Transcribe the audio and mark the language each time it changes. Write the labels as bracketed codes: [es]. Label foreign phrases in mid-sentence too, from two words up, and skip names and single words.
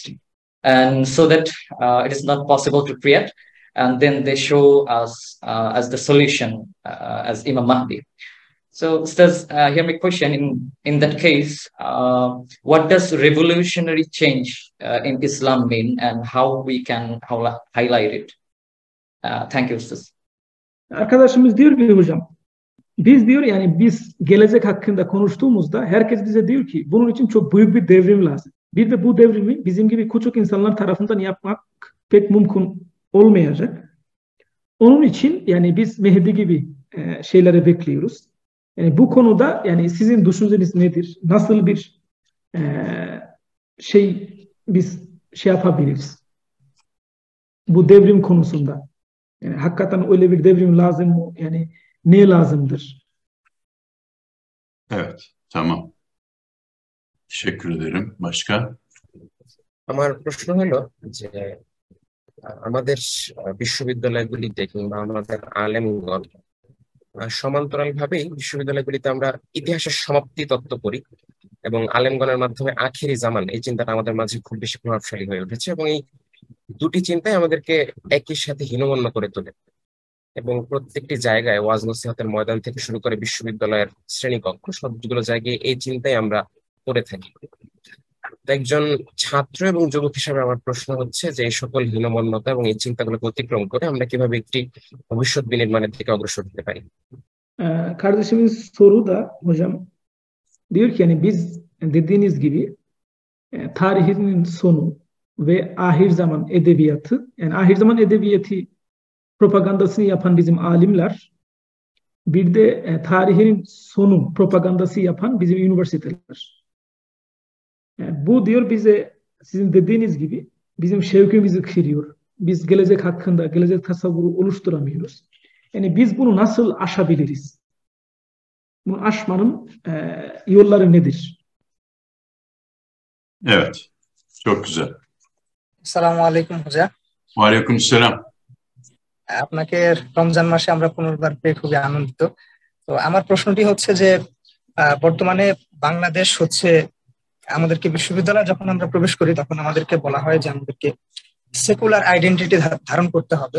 [en] And so that it is not possible to create, and then they show us as the solution as Imam Mahdi. So Ustaz, here my question, in that case, what does revolutionary change in Islam mean, and how we can highlight it? Thank you Ustaz. [tr] Arkadaşımız diyor ki hocam, biz gelecek hakkında konuştuğumuzda herkes bize diyor ki bunun için çok büyük bir devrim lazım. Bir de bu devrimi bizim gibi küçük insanlar tarafından yapmak pek mümkün olmayacak. Onun için yani biz Mehdi gibi şeyleri bekliyoruz. Yani bu konuda yani sizin düşünceniz nedir? Nasıl bir biz yapabiliriz? Bu devrim konusunda. Yani hakikaten öyle bir devrim lazım mı? Yani ne lazımdır? Evet, tamam. Teşekkür ederim. Başka? [bn] আমার প্রশ্ন হলো যে আমাদের বিশ্ববিদ্যালয়গুলিতে কিংবা আমাদের আলেমগণ সমান্তরাল ভাবেই বিশ্ববিদ্যালয়গুলিতে আমরা ইতিহাসের সমাপ্তি তত্ত্ব পড়ি, এবং আলেমগণের মাধ্যমে আখিরি জামান এই চিন্তাটা আমাদের মাঝে খুব বেশি প্রভাবশালী হয়ে উঠেছে, এবং এই দুটি চিন্তাই আমাদেরকে একই সাথে হীনমন্য করে তোলে। এবং প্রত্যেকটি জায়গায় ওয়াজ নসিহতের ময়দান থেকে শুরু করে বিশ্ববিদ্যালয়ের শ্রেণীকক্ষ সবগুলো জায়গায় এই চিন্তাই আমরা করে থাকি। একজন ছাত্র এবং যুবক হিসাবে আমার প্রশ্ন হচ্ছে যে এই সকল হীনমন্যতা এবং এই চিন্তাগুলোকে অতিক্রম করে আমরা কিভাবে একটি ভবিষ্যৎ বিনির্মাণের দিকে অগ্রসর হতে পারি? [tr] Kardeşimiz soru da hocam diyor ki yani biz dediğiniz gibi tarihinin sonu ve ahir zaman edebiyatı, yani ahir zaman edebiyatı propagandasını yapan bizim alimler, bir de tarihinin sonu propagandası yapan bizim üniversiteler. Bu diyor bize sizin dediğiniz gibi bizim şevkimizi kırıyor. Biz gelecek hakkında, gelecek tasavvuru oluşturamıyoruz. Yani biz bunu nasıl aşabiliriz? bunu aşmanın yolları nedir? Evet, çok güzel. [ar] السلام عليكم হুজা। [tr] Aleykümselam. [bn] আপনাকে রমজান মাসে আমরা পুনর্বার পেয়ে খুবই আনন্দিত। তো আমার প্রশ্নটি হচ্ছে যে বর্তমানে বাংলাদেশ হচ্ছে আমাদেরকে বিশ্ববিদ্যালয়ে যখন আমরা প্রবেশ করি তখন আমাদেরকে বলা হয় যে আমাদেরকে [en] secular identity [bn] ধারণ করতে হবে।